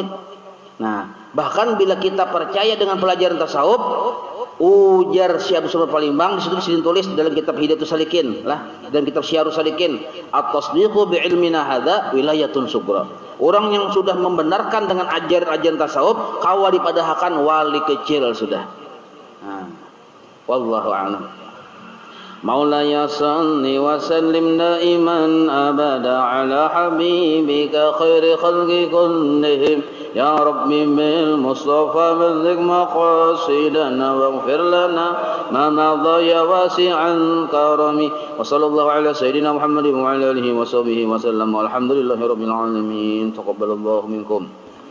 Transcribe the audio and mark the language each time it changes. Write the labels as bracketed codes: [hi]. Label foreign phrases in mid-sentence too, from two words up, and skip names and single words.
[id] Nah, bahkan bila kita percaya dengan pelajaran tasawuf, ujar Syekh Abdul Samad Palimbang di situ ditulis dalam kitab Hidayatus Salikin lah, dan kitab Syiarus Salikin, [ar] التصديق بعلمنا هذا ولاية صغرى. [id] Orang yang sudah membenarkan dengan ajaran-ajaran tasawuf, [bjn] kawa dipadahkan [id] wali kecil sudah. Nah, [ar] والله أعلم. مولاي صل وسلم دائما أبدا على حبيبك خير الخلق كلهم. يا رب بالمصطفى بلغ مقاصدنا واغفر لنا ما مضى يا واسع الكرم. وصلى الله على سيدنا محمد وعلى آله وصحبه وسلم. والحمد لله رب العالمين تقبل الله منكم.